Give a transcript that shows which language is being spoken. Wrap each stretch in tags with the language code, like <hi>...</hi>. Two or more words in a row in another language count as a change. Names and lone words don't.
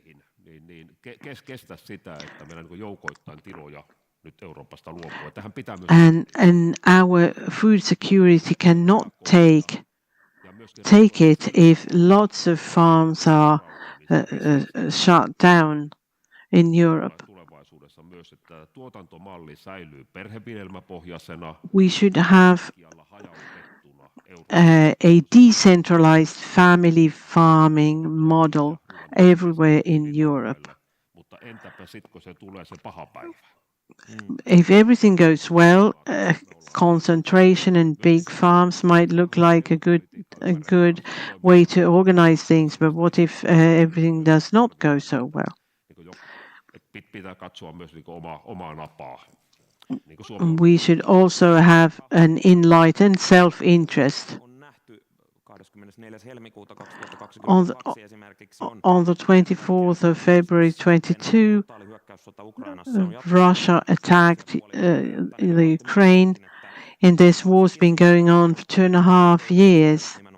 <en>And our food security cannot take it if lots of farms are shut down in Europe.</en> <fi>Tulevaisuudessa myös, että tuotantomalli säilyy perheviljelmäpohjaisena,</fi> <en>We should have</en> <fi>hajautettuna</fi> <en>a decentralized family farming model everywhere in Europe.</en> <fi>mutta entäpä sitten, kun se tulee se paha päivä?</fi> <en>If everything goes well, concentration and big farms might look like a good way to organize things, but what if everything does not go so well?</en> <fi>Pitää katsoa myös omaa napaa.</fi> <en>We should also have an enlightened self-interest. On the 24th of February 22, Russia attacked the Ukraine, and this war's been going on for 2.5 years.</en>